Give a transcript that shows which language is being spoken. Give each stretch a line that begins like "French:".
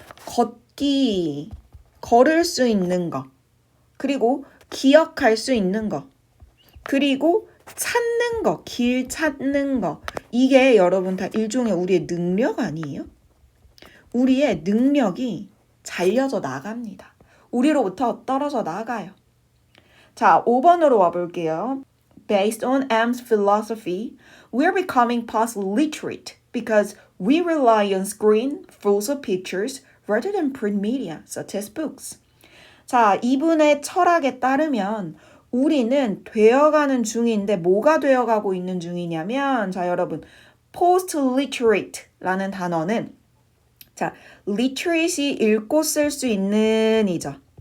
Korean: 걷기, 걸을 수 있는 거, 그리고 기억할 수 있는 거, 그리고 찾는 거, 길 찾는 거. 이게 여러분 다 일종의 우리의 능력 아니에요? 우리의 능력이 잘려져 나갑니다. 우리로부터 떨어져 나가요. 자, 5번으로 와볼게요.
English: Based on M's philosophy, we're becoming past literate because we rely on screen full of pictures rather than print media such as books.
Korean: 자, 이분의 철학에 따르면 우리는 되어가는 중인데 뭐가 되어가고 있는 중이냐면 자, 여러분 post literate라는 단어는 자, literate이 읽고 쓸 수 있는 이죠.